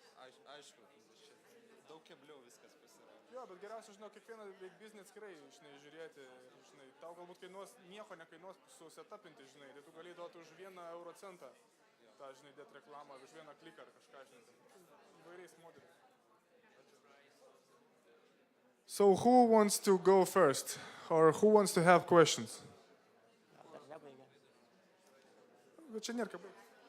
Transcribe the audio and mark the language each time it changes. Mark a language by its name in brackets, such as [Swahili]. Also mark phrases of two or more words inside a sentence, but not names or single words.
[Lithuanian] Aišku, daug kebliau viskas pasirodė. Jo, bet geriausia, žinau, kiekvieną biznį atskirai, žinai, žiūrėti, žinai, tau galbūt kainuos, nieko nekainuos susetapinti, žinai, tai tu gali duoti už €1 tą, žinai, dėti reklamą, už vieną kliką ar kažką, žinai, įvairiais modeliais. [English] So who wants to go first, or who wants to have questions? [Lithuanian] Dar nebaigė. Bet čia nėra ką baigti.